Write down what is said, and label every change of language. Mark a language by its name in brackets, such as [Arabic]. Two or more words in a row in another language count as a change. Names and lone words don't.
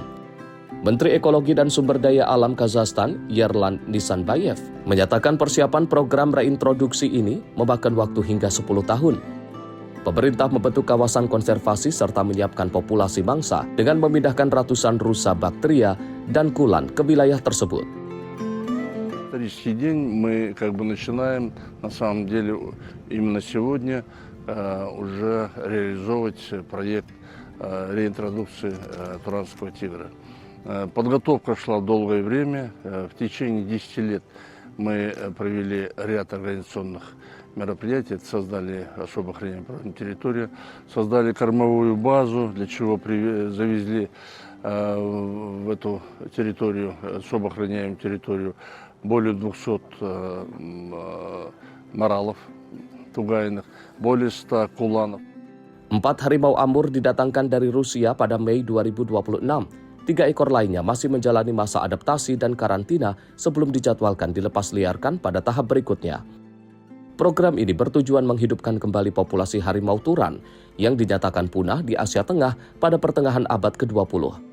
[Indonesian] Menteri Ekologi dan Sumber Daya Alam Kazakhstan, Yerlan Nisanbayev, menyatakan persiapan program reintroduksi ini memakan waktu hingga 10 tahun. Pemerintah membentuk kawasan konservasi serta menyiapkan populasi mangsa dengan memindahkan ratusan rusa bakteria dan kulan ke wilayah tersebut. [Russian] Исторический день мы начинаем, на самом деле, именно сегодня уже реализовывать проект реинтродукции туранского тигра. Подготовка шла долгое время. В течение 10 лет мы провели ряд организационных мероприятий. Создали особо охраняемую территорию, создали кормовую базу, для чего завезли в эту территорию, особо охраняемую территорию, более 200 маралов тугайных, более 100 куланов. [Indonesian] 4 harimau Amur didatangkan dari Rusia pada Mei 2026. 3 ekor lainnya masih menjalani masa adaptasi dan karantina sebelum dijadwalkan dilepas liarkan pada tahap berikutnya. Program ini bertujuan menghidupkan kembali populasi harimau turan yang dinyatakan punah di Asia Tengah pada pertengahan abad ke-20.